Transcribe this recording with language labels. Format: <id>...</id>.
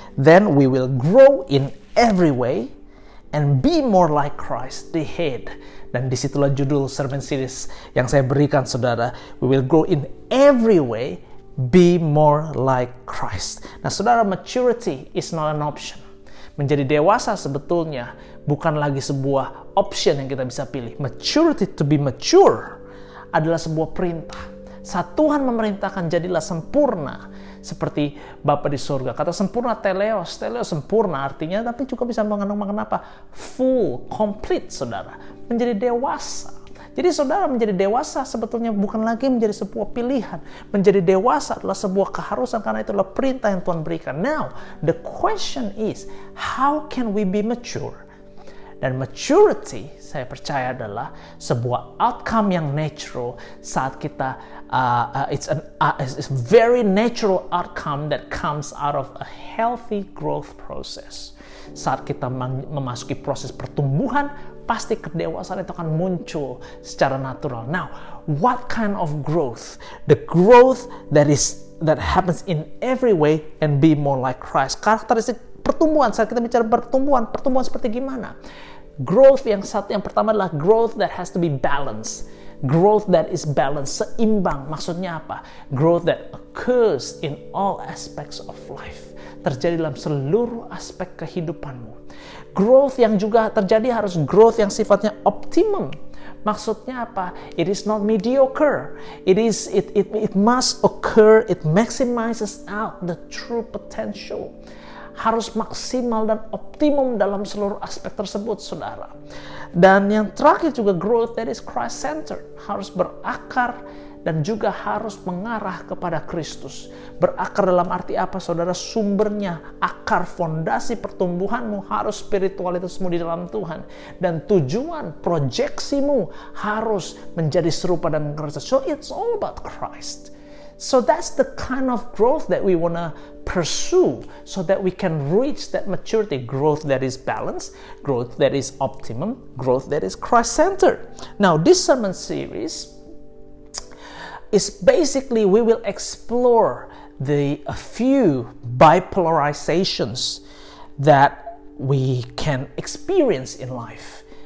<en>Then we will grow in every way and be more like Christ, the head.</en> <id>Dan disitulah judul</id> <en>sermon series</en> <id>yang saya berikan, saudara.</id> <en>We will grow in every way, be more like Christ.</en> <id>Nah, saudara,</id> <en>maturity is not an option.</en> <id>Menjadi dewasa sebetulnya bukan lagi sebuah option yang kita bisa pilih.</id> <en>Maturity, to be mature,</en> <id>adalah sebuah perintah. Saat Tuhan memerintahkan jadilah sempurna seperti Bapa di surga. Kata sempurna teleos sempurna artinya, tapi juga bisa mengandung makna apa?</id> <en>Full, complete,</en> <id>saudara. Menjadi dewasa. Jadi saudara, menjadi dewasa sebetulnya bukan lagi menjadi sebuah pilihan. Menjadi dewasa adalah sebuah keharusan karena itu adalah perintah yang Tuhan berikan.</id> <en>Now, the question is, how can we be mature?</en> <id>Dan maturity, saya percaya, adalah sebuah outcome yang natural saat kita,</id> <en>it's a very natural outcome that comes out of a healthy growth process.</en> <id>Saat kita memasuki proses pertumbuhan, pasti kedewasaan itu akan muncul secara natural.</id> <en>Now, what kind of growth? The growth that happens in every way and be more like Christ.</en> <id>Karakteristik pertumbuhan, saat kita bicara pertumbuhan seperti gimana?</id> <en>Growth</en> <id>yang pertama adalah</id> <en>growth that has to be balanced. Growth that is balanced,</en> <id>seimbang. Maksudnya apa?</id> <en>Growth that occurs in all aspects of life.</en> <id>Terjadi dalam seluruh aspek kehidupanmu. Growth yang juga terjadi harus growth yang sifatnya optimum. Maksudnya apa?</id> <en>It is not mediocre. It must occur. It maximizes out the true potential.</en> <id>Harus maksimal dan optimum dalam seluruh aspek tersebut, saudara. Dan yang terakhir juga</id> <en>growth that is Christ-centered.</en> <id>Harus berakar dan juga harus mengarah kepada Kristus. Berakar dalam arti apa, saudara? Sumbernya, akar, fondasi pertumbuhanmu harus spiritual itu semua di dalam Tuhan. Dan tujuan, proyeksimu harus menjadi serupa dengan Kristus.</id> <en>So it's all about Christ. So that's the kind of growth that we want to pursue so that we can reach that maturity. Growth that is balanced, growth that is optimum, growth that is Christ-centered. Now, this sermon series is basically, we will explore a few bipolarizations that we can experience in life.</en>